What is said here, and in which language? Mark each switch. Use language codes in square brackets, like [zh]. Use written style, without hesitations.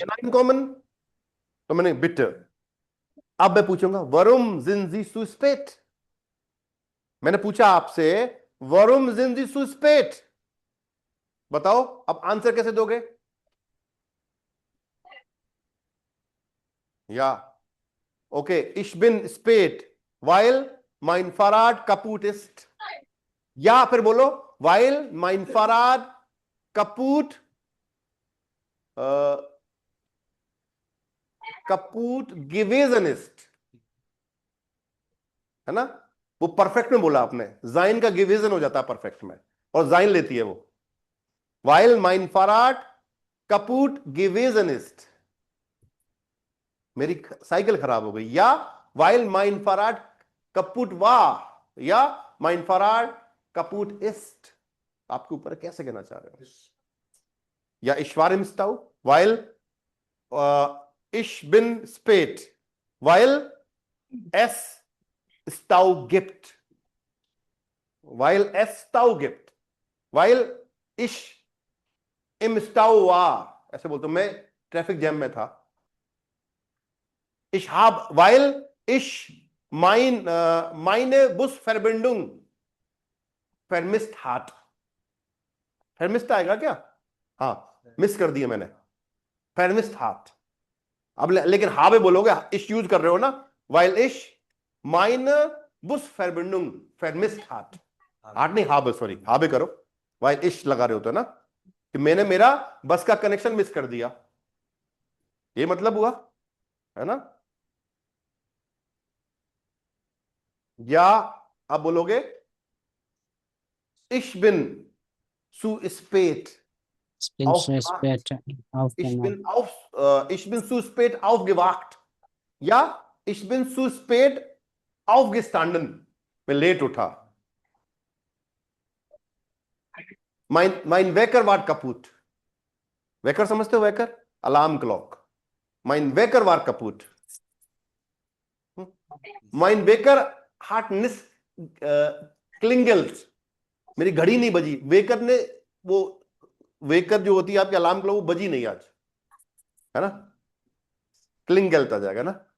[hi] Hena in common, तो मैंने bitter. अब मैं पूछूंगा वरुम जिंजी सुस्पेट, मैंने पूछा आपसे वरुम जिंजी सुस्पेट, बताओ अब आंसर कैसे दोगे? [de] या ओके, ich bin spät weil mein Fahrrad kaputt ist, [hi] या फिर बोलो [de] weil mein Fahrrad kaputt kaputt gewesen ist, है ना। [hi] वो परफेक्ट में बोला आपने, जाइन का गिवेजन हो जाता है परफेक्ट में, और जाइन लेती है वो। [de] weil mein Fahrrad kaputt gewesen ist, [hi] मेरी साइकिल खराब हो गई, [de] या weil mein Fahrrad kaputt war, या mein Fahrrad kaputt ist। [hi] आपके ऊपर कैसे कहना चाह रहे हो? [de] या ich war im Stau weil ich bin spät weil es Stau gibt, weil es Stau gibt, weil ich im Stau war, [hi] ऐसे बोलते मैं ट्रैफिक जैम में था। [de] Ich habe, weil ich meine Busverbindung vermisst hat, vermisst [hi] आएगा क्या? हाँ, miss कर दिया मैंने, vermisst hat। अब लेकिन habe बोलोगे, ich यूज कर रहे हो ना, [de] weil ich meine Busverbindung vermisst hat, [hi] hat नहीं habe, सॉरी habe करो, weil ich लगा रहे हो तो ना, कि मैंने मेरा बस का कनेक्शन मिस कर दिया, ये मतलब हुआ, है ना। या आप बोलोगे [de] ich bin zu spät auf, ich bin zu spät aufgewacht, या ich bin zu spät aufgestanden, [hi] मैं लेट उठा। [de] mein Wecker war kaputt, [hi] waker समझते हो, waker alarm clock, mein Wecker war kaputt, [de] mein Wecker hat nicht klingelt, [hi] मेरी घड़ी नहीं बजी, waker ने, वो वेकर जो होती है आपकी अलार्म क्लॉक, वो बजी नहीं आज, है ना, क्लिंगेल्ट आ जाएगा ना।